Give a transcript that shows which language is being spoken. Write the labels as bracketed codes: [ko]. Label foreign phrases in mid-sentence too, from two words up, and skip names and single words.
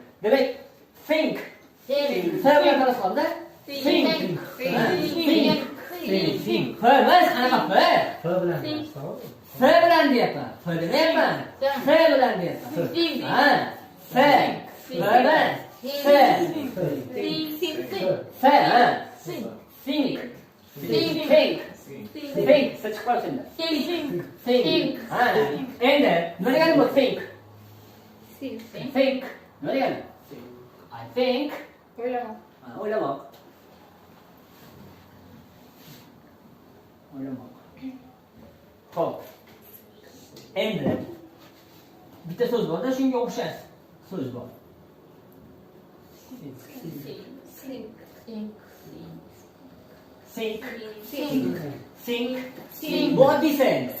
[uz] Demak, think. S bilan talaffuz qildi. Think. F emas, anaqa F. F bilan. F bilan deyapman. F demayapman. F bilan deyapman. Ha. F. F emas. F. F. [tr] Think. Think. Seçik var sende. [uz] Think. Ha. Endi nima degani bu think? Think. Nima degani? [en] I think. [uz] O'ylamoq. Xo'p. Endi bitta so'z bor-da, shunga o'xshash so'z bor. Think. Bu oddiy sen.